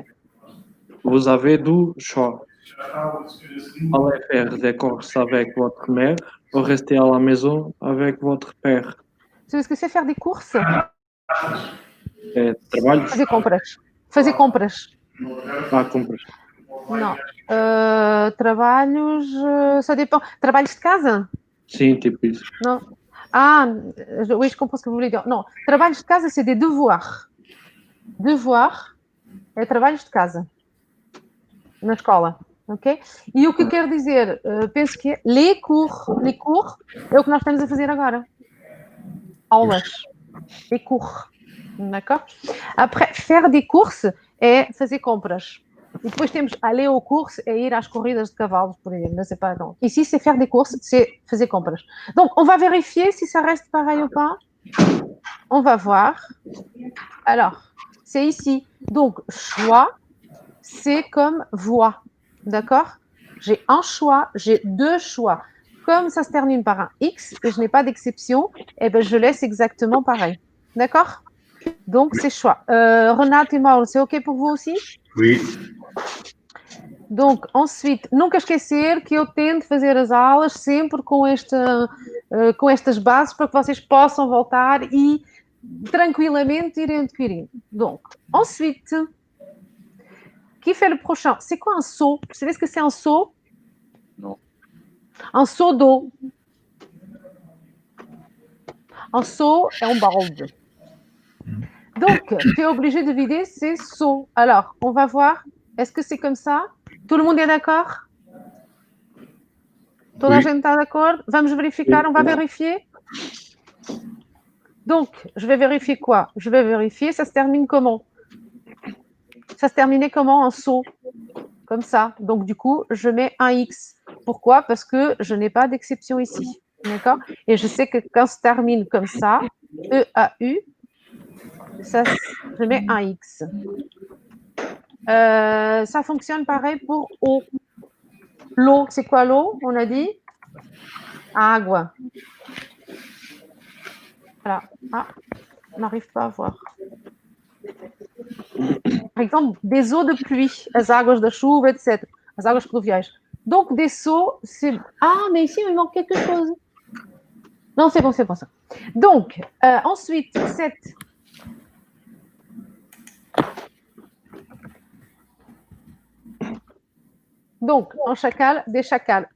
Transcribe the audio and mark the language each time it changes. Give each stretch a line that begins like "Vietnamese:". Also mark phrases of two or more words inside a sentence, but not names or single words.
French: Vous avez du choix. Allez faire des courses avec votre mère ou rester à la maison avec votre père. Vous savez ce que c'est faire des courses?
Portuguese: É trabalhos? Fazer compras. Fazer compras. Compras. Não. Trabalhos,
French: ça dépend.
Portuguese: Trabalhos de casa? Sim, tipo isso.
French: Non. Ah, oui, je comprends ce que vous voulez dire. Non,
Portuguese: trabalhos de casa,
French: c'est des devoirs.
Portuguese: Devoir é trabalhos de casa. Na escola, ok? E o que eu quero dizer, penso que é
French: les cours
Portuguese: é o que nós estamos a fazer agora. Aulas.
French: Les cours. D'accord? Après, faire des courses
Portuguese: é fazer compras. E depois temos
French: aller aux courses et
Portuguese: ir às corridas de cavalos, por exemplo. Não sei
French: pas, non. Ici, c'est faire des courses, c'est
Portuguese: fazer compras.
French: Donc, on va vérifier si ça reste pareil ou pas. On va voir. Alors, c'est ici. Donc, choix, c'est comme voix. D'accord? J'ai un choix, j'ai deux choix. Comme ça se termine par un X et je n'ai pas d'exception, eh ben, je laisse exactement pareil. D'accord? Donc, c'est choix. Renate et Mauro, c'est OK pour vous aussi? Oui. Donc, ensuite,
Portuguese: nunca esquecer que eu tento fazer as aulas sempre com estas bases para que vocês possam voltar e tranquillamente ir adquirindo.
French: Donc, ensuite, qui fait le prochain? C'est quoi un seau? Vous savez ce que c'est un seau? Non. Un seau d'eau. Un seau est un balde. Donc, tu es obligé de vider ces seaux. Alors, on va voir. Est-ce que c'est comme ça? Tout le monde est d'accord?
Portuguese: Toda a gente está d'accord? Vamos verificar,
French: on va vérifier? Donc, je vais vérifier quoi? Je vais vérifier, ça se termine comment? Ça se terminait comment un seau? Comme ça. Donc, du coup, je mets un X. Pourquoi? Parce que je n'ai pas d'exception ici. D'accord? Et je sais que quand ça se termine comme ça, E-A-U, ça, je mets un X. Ça fonctionne pareil pour eau. L'eau, c'est quoi l'eau? On a dit água. Voilà. Ah, on n'arrive pas à voir. Par exemple, des eaux de pluie,
Portuguese: as águas da chuva, etc. As águas pluviais.
French: Donc, des seaux, c'est... Ah, mais ici, il me manque quelque chose. Non, c'est bon ça. Donc, ensuite, cette... Donc, un chacal, des chacals.